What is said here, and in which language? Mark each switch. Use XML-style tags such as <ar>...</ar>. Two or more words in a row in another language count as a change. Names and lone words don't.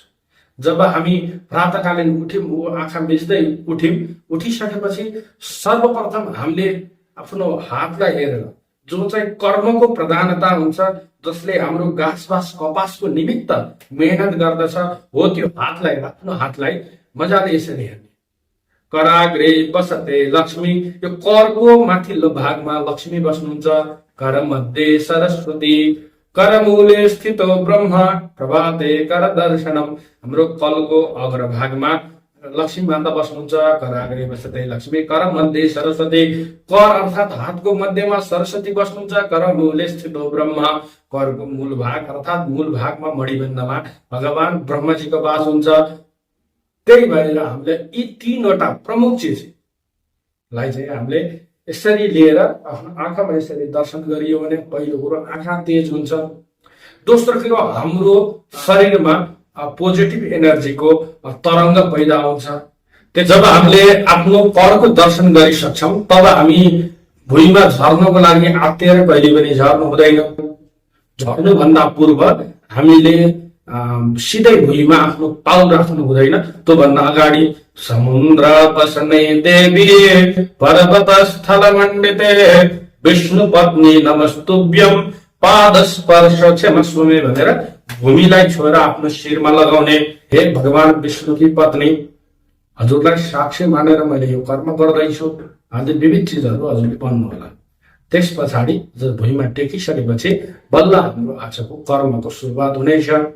<ne>जब हामी प्रातःकालीन उठ्यौँ, आँखा बिच्दै उठ्यौँ, उठिसकेपछि सर्वप्रथम हामीले आफ्नो हातलाई हेरेर, जो चाहिँ कर्मको प्रधानता हुन्छ, जसले हाम्रो घाँसबास कपासको निमित्त मेहनत गर्दछ, हो त्यो हातलाई, आफ्नो हातलाई मजाले यसरी हेर्ने।</ne> <sa>कराग्रे बसते लक्ष्मी,</sa> <ne>यो करको माथिल्लो भागमा लक्ष्मी बस्नुहुन्छ।</ne> <sa>कर मध्ये सरस्वती, करमूले स्थितो ब्रह्मा, प्रभाते कर दर्शनम।</sa> <ne>हाम्रो कलको अग्रभागमा लक्ष्मी माता बस्नुहुन्छ।</ne> <sa>कराग्रे बसते लक्ष्मी, कर मध्ये सरस्वती।</sa> <ne>कर अर्थात हातको मध्यमा सरस्वती बस्नुहुन्छ।</ne> <sa>करमूले स्थितो ब्रह्मा,</sa> <ne>करको मूल भाग अर्थात मूल भागमा मणिबन्धमा भगवान ब्रह्मजीको वास हुन्छ। त्यही भएर हामीले यी तीनवटा प्रमुख चिजलाई चाहिँ हामीले यसरी लिएर आफ्नो आँखामा यसरी दर्शन गरियो भने पहिलो कुरो आँखा तेज हुन्छ। दोस्रो कुरो हाम्रो शरीरमा</ne> <en>positive energyको</en> <ne>तरङ्ग पैदा हुन्छ। जब हामीले आफ्नो करको दर्शन गरिसक्छौँ तब हामी भुइँमा झर्नको लागि आत्तिएर कहिले पनि झर्नु हुँदैन। झर्नुभन्दा पूर्व हामीले सिधै भुइँमा आफ्नो पाउ राख्नु हुँदैन। त्योभन्दा अगाडि</ne> <sa>समुद्र बसने देवी पर्वत स्थल मण्डिते विष्णु पत्नी नमस्तुभ्यम पाद स्पर्श क्षमस्वमे</sa> <ne>भनेर भूमिलाई छोएर आफ्नो शिरमा लगाउने। हे भगवान विष्णुकी पत्नी, हजुरलाई साक्षी मानेर मैले यो कर्म गर्दैछु, आदि विविध चिजहरू हजुरले भन्नु होला। त्यस पछाडि भुइँमा टेकिसकेपछि बल्ल हाम्रो आजको कर्मको सुरुवात हुनेछ।</ne>